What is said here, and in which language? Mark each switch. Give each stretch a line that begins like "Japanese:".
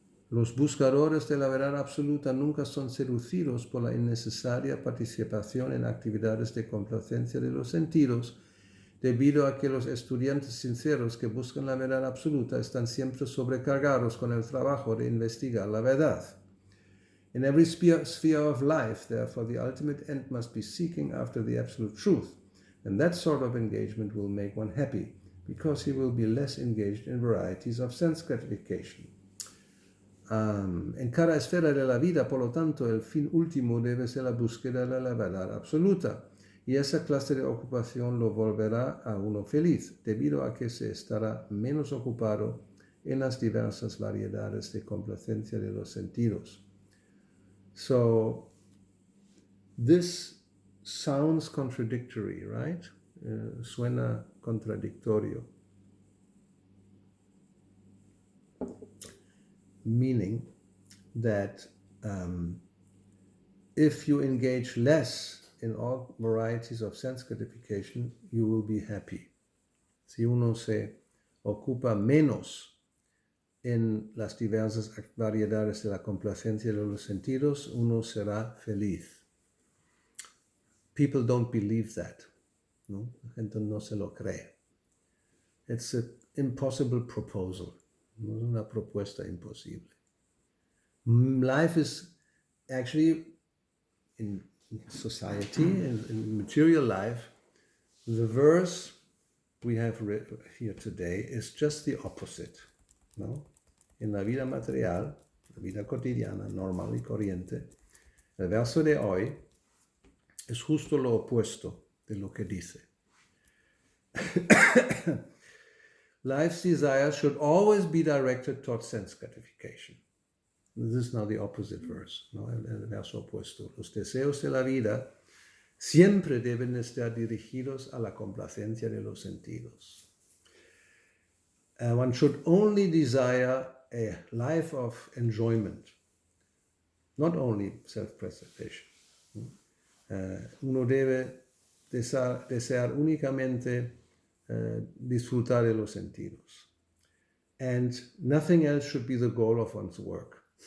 Spanish: Los buscadores de la verdad absoluta nunca son seducidos por la innecesaria participación en actividades de complacencia de los sentidos, debido a que los estudiantes sinceros que buscan la verdad absoluta están siempre sobrecargados con el trabajo de investigar la verdad.
English: In every sphere of life, therefore, the ultimate end must be seeking after the absolute truth, and that sort of engagement will make one happy, because he will be less engaged in varieties of sense gratification.
Spanish: En cada esfera de la vida, por lo tanto, el fin último debe ser la búsqueda de la verdad absoluta, y esa clase de ocupación lo volverá a uno feliz, debido a que se estará menos ocupado en las diversas variedades de complacencia de los sentidos.
English: So, this sounds contradictory, right?
Spanish: Suena contradictorio.
English: Meaning that if you engage less in all varieties of sense gratification, you will be happy.
Spanish: Si uno se ocupa menos en las diversas variedades de la complacencia de los sentidos, uno será feliz.
English: People don't believe that.
Spanish: ¿No? La gente no se lo cree.
English: It's an impossible proposal.
Spanish: No es una propuesta imposible.
English: Life is actually, in society, in material life, the verse we have read here today is just the opposite.
Spanish: ¿No? En la vida material, la vida cotidiana, normal y corriente, el verso de hoy es justo lo opuesto de lo que dice.
English: Life's desires should always be directed towards sense gratification. This is now the opposite verse, ¿no?
Spanish: El verso opuesto. Los deseos de la vida siempre deben estar dirigidos a la complacencia de los sentidos.
English: One should only desire a life of enjoyment, not only self-preservation.
Spanish: Uno debe desear únicamente disfrutar de los sentidos.
English: And nothing else should be the goal of one's work.